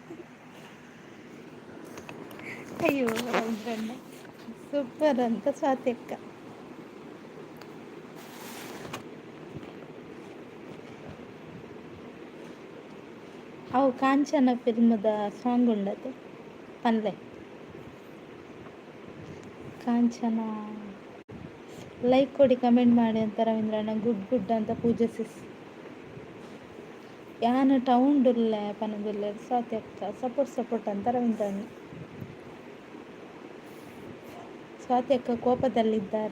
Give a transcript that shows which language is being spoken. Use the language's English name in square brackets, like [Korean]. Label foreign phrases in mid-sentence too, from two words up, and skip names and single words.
[Kannada] ಅಯ್ಯೋ ರವೀಂದ್ರಣ್ಣ ಸೂಪರ್ ಅಂತ ಸ್ವಾತ್ಯಕ್ಕ. [Tulu] ಅವು ಕಾಂಚನ ಫಿಲ್ಮದ ಸಾಂಗ್ ಉಂಡತೆ ಪನ್ಲೆ ಕಾಂಚನ. [Kannada] ಲೈಕ್ ಕೊಡಿ ಕಮೆಂಟ್ ಮಾಡಿ ಅಂತ ರವೀಂದ್ರಣ್ಣ [English] good good [Kannada] ಅಂತ ಪೂಜಿಸಿಸ್. [Tulu] ಯಾನು ಟೌನ್ಡುಲ್ಲೆ ಪನದುಲ್ಲೆ ಸ್ವಾತ್ಯಕ್ಕ ಸಪೋರ್ಟ್ ಅಂತ ರವೀಂದ್ರಣ್ಣ. [Kannada] ಸ್ವಾತ್ಯಕ್ಕ ಕೋಪದಲ್ಲಿದ್ದಾರೆ.